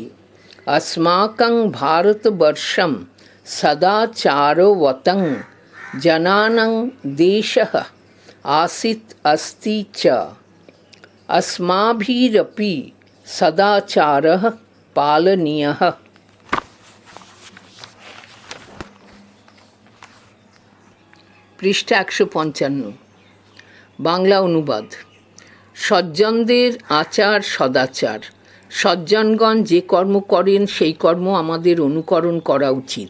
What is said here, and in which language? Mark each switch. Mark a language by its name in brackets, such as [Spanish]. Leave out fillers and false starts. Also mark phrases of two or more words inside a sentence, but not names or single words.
[Sanskrit] अस्माकं भारतवर्षं सदाचारवतं जनानां देशः आसीत् अस्ति च। अस्माभिरपि सदाचारः पालनीयः। [Bangla] পৃষ্ঠা 155। বাংলা অনুবাদ। সজ্জনদের আচার সদাচার। সজ্জনগণ যে কর্ম করেন সেই কর্ম আমাদের অনুকরণ করা উচিত।